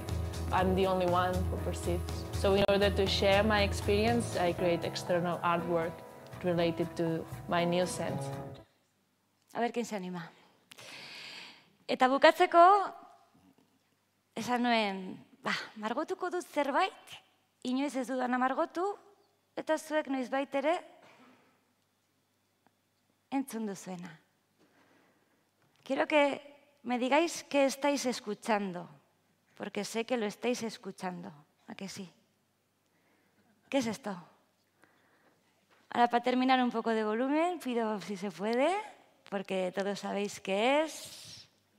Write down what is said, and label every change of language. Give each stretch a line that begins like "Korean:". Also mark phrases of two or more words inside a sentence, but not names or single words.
English: I'm the only one who perceives. So in order to share my experience, I create external artwork related to my new sense.
Spanish: A ver quién se anima.
Basque: Eta bukatzeko, esan nuen, margotuko dut zerbait, inoiz ez dudana margotu, eta zuek noizbait ere entzun duzuena.
Spanish: Quiero que me digáis qué estáis escuchando, porque sé que lo estáis escuchando, ¿a que sí? ¿Qué es esto? Ahora, para terminar, un poco de volumen, pido si se puede, porque todos sabéis qué es.